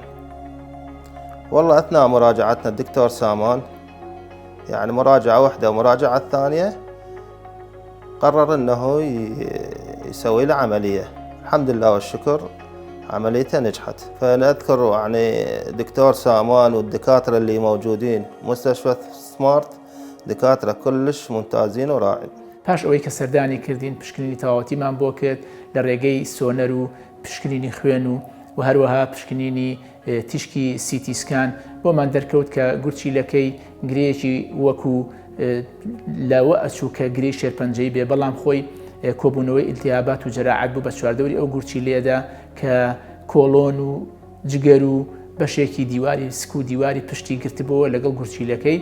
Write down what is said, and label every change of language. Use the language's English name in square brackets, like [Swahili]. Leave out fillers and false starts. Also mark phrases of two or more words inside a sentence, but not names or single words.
[Arabic] والله أثناء مراجعتنا الدكتور سامان يعني مراجعة واحدة ومراجعة الثانية قرر أنه يسوي له عملية. الحمد لله والشكر عمليته نجحت. فنذكر يعني دكتور سامان والدكاترة اللي موجودين مستشفى سمارت دكاترة كلش ممتازين وراعي. [Central Kurdish] پاش ئەوەی کە سەردانی کردین پشکنینی تەواوەتیمان بۆ کرد لە ڕێگەی سۆنەر و پشکنینی خوێن و هەروەها پشکنینی تیشکی [English] CT scan [Central Kurdish] بۆمان دەرکەوت کە گورچیلەکەی گرەیەکی وەکو لاوە ئەچوو کە گرەی شێرپەنجەی بێ، بەڵام خۆی کۆبوونەوەی ئیلتیهابات و جەراعەت بوو بە چواردەوری ئەو گورچیلەیەدا کە کۆڵۆن و جگەر و بەشێکی دیواری سک و دیواری پشتی گرتبەوە لەگەڵ گورچیلەکەی.